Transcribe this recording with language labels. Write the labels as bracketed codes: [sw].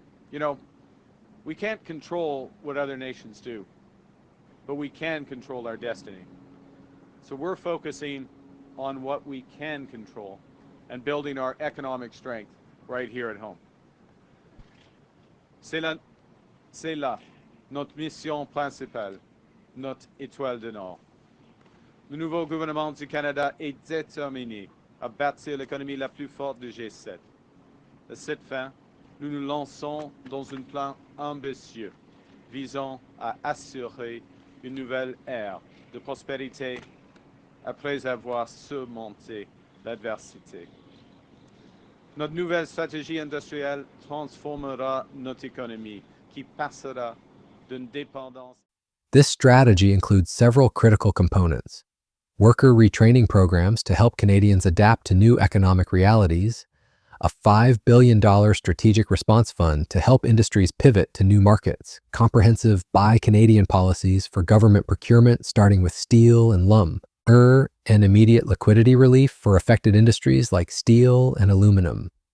[en] You know, we can't control what other nations do, but we can control our destiny. So we're focusing on what we can control and building our economic strength right here at home. [fr] C'est là notre mission principale, notre étoile de Nord. Le nouveau gouvernement du Canada est déterminé à bâtir l'économie la plus forte du G7. À cette fin, nous nous lançons dans un plan ambitieux visant à assurer une nouvelle ère de prospérité après avoir surmonté l'adversité. Notre nouvelle stratégie industrielle transformera notre économie, qui passera d'une dépendance. [en] This strategy includes several critical components. worker retraining programs to help Canadians adapt to new economic realities, a $5 billion strategic response fund to help industries pivot to new markets, comprehensive Buy Canadian policies for government procurement starting with steel and lumber, and immediate liquidity relief for affected industries like steel and aluminum.